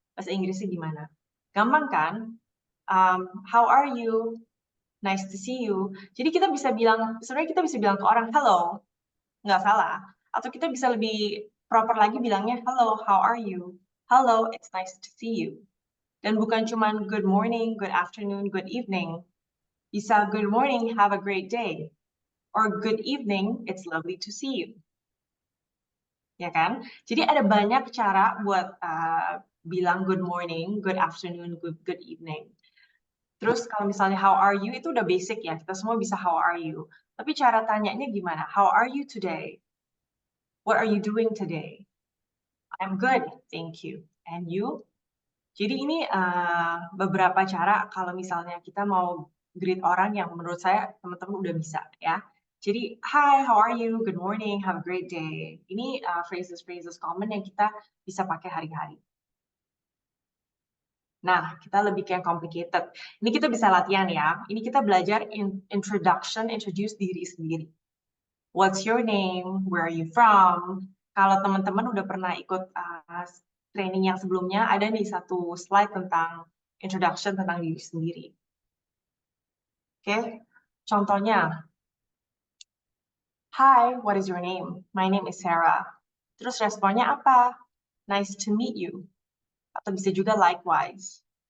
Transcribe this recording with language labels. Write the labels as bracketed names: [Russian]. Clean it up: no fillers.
[Indonesian] Bahasa Inggrisnya gimana? Gampang kan? [English] How are you? Nice to see you. [Indonesian] Jadi kita bisa bilang, sebenarnya kita bisa bilang ke orang, hello, nggak salah. Atau kita bisa lebih proper lagi bilangnya, [English] hello, how are you? Hello, it's nice to see you. [Indonesian] Dan bukan cuma [English] good morning, good afternoon, good evening. [Indonesian] Bisa [English] good morning, have a great day. Or good evening, it's lovely to see you. [Indonesian] Ya kan? Jadi ada banyak cara buat bilang [English] good morning, good afternoon, good evening. [Indonesian] Terus kalau misalnya [English] how are you [Indonesian] itu udah basic ya, kita semua bisa how are you. Tapi cara tanyanya gimana? [English] How are you today? What are you doing today? I'm good, thank you. And you? [Indonesian] Jadi ini beberapa cara kalau misalnya kita mau greet orang yang menurut saya teman-teman udah bisa ya. Jadi, [English] hi, how are you? Good morning, have a great day. [Indonesian] Ini phrases common yang kita bisa pakai hari-hari. Nah, kita lebih kayak complicated. Ini kita bisa latihan ya. Ini kita belajar introduce diri sendiri. [English] What's your name? Where are you from? [Indonesian] Kalau teman-teman udah pernah ikut training yang sebelumnya, ada nih satu slide tentang introduction tentang diri sendiri. Oke, contohnya, [English] hi, what is your name? My name is Sarah. [Indonesian] Terus responnya apa? [English] Nice to meet you. [Indonesian] Atau bisa juga likewise.